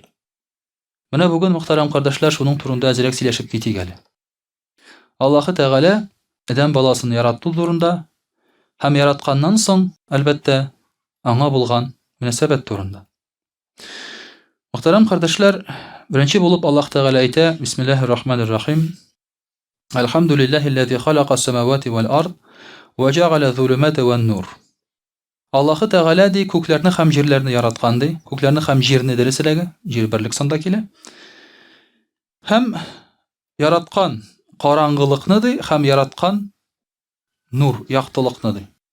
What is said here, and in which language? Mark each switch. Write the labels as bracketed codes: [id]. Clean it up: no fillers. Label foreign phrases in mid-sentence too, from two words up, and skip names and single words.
[tt] Менә бүген, мөхтәрәм кардәшләр, шуның турында әзрәк сөйләшеп китик әле. Аллаһы Тәгалә адәм баласын ярату турында һәм яратканнан соң, әлбәттә, аңа булган мөнәсәбәт турында. Мөхтәрәм кардәшләр, беренче булып Аллаһ Тәгалә әйтә: [ar] بسم الله الرحمن الرحيم. الحمد لله الذي خلق السماوات والأرض وجعل الظلمات والنور. [tt] Аллаһы Тәгалә ди күкләрне һәм җирләрне яраткан ди. Күкләрне һәм җирне дөресрәге, җир берлек санда килә. Һәм яраткан караңгылыкны ди, һәм яраткан нур, яктылыкны ди.